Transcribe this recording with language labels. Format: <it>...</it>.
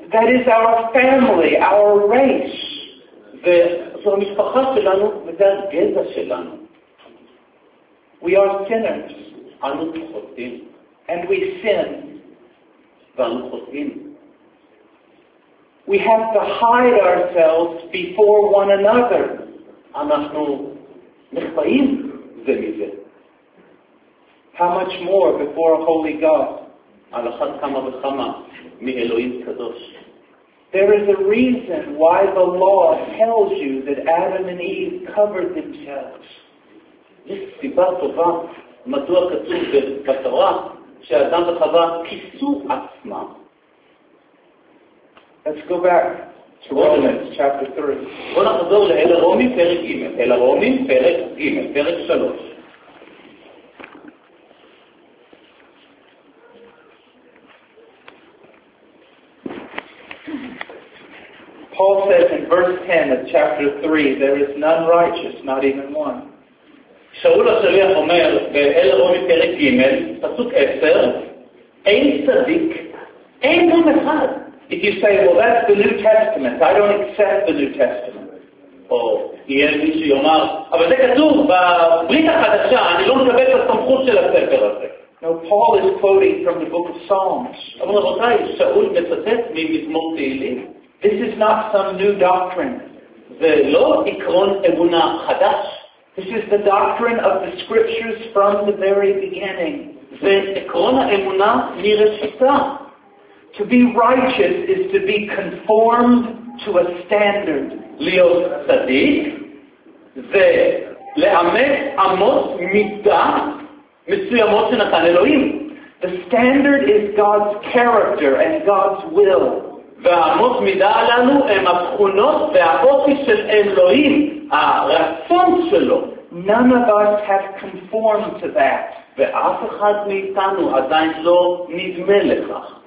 <en>That is our family, our race.</en> <he>וזו המשפחה שלנו וזה הגזע שלנו.</he> <en>We are sinners.</en> <he>אנו חוטאים.</he> <en>And we sin.</en> <he>ואנו חוטאים.</he> <en>We have to hide ourselves before one another.</en> <he>אנחנו נחפאים זה מזה.</he> <en>How much more before a holy God?</en> <he>על אחת כמה וכמה מאלוהים קדוש.</he> <en>There is a reason why the law tells you that Adam and Eve covered themselves.</en> <he>יש סיבה טובה מדוע כתוב בתורה שאדם וחווה כיסו עצמם.</he> <en>Let's go back to Romans chapter 3.</en> <he>בוא נחזור לאל הרומי פרק ג' אל הרומי פרק ג' פרק 3.</he> <en>Paul says in verse 10 of chapter 3, there is none righteous, not even one.</en> <he>שאול השליח אומר באל רומי פרק ג' פסוק 10, אין צדיק, אין גם אחד.</he> <en>If you say, well, that's the New Testament, I don't accept the New Testament.</en> <he>או, יהיה מי שיאמר, אבל זה כתוב בברית החדשה, אני לא מקבל את הסמכות של הספר הזה.</he> <en>No, Paul is quoting from the book of Psalms.</en> <he>אבל רבותיי, שאול מצטט ממזמור תהילים.</he> <en>This is not some new doctrine.</en> <he>זה לא עקרון אמונה חדש.</he> <en>This is the doctrine of the scriptures from the very beginning.</en> <he>זה עקרון האמונה מראשיתה.</he> <en>To be righteous is to be conformed to a standard.</en> <he>להיות צדיק זה לאמת אמות מידה מסוימות שנתן אלוהים.</he> <en>The standard is God's character and God's will.</en> <he>והאמות מידה הללו הם התכונות והאופי של אלוהים, הרצון שלו.</he> <en>None of us have conformed to that.</en> <he>ואף אחד מאיתנו עדיין לא נדמה לכך.</he>